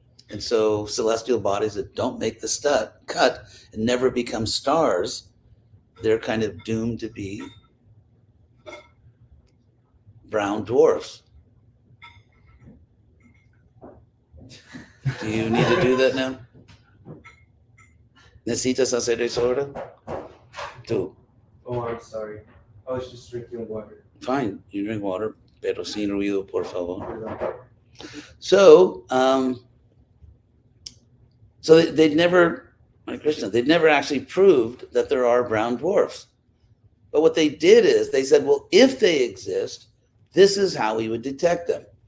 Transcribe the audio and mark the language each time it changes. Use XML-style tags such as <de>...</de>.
<en>And so celestial bodies that don't make the cut and never become stars, they're kind of doomed to be brown dwarfs. Do you need to do that now?</en> <es>¿Necesitas hacer eso ahora? Tú.</es> <en>Oh, I'm sorry. I was just drinking water. Fine, you drink water,</en> <es>pero sin ruido, por favor. Perdón.</es> <en>So, they'd never, my Krishna, they'd never actually proved that there are brown dwarfs. But what they did is they said, well, if they exist, this is how we would detect them.</en>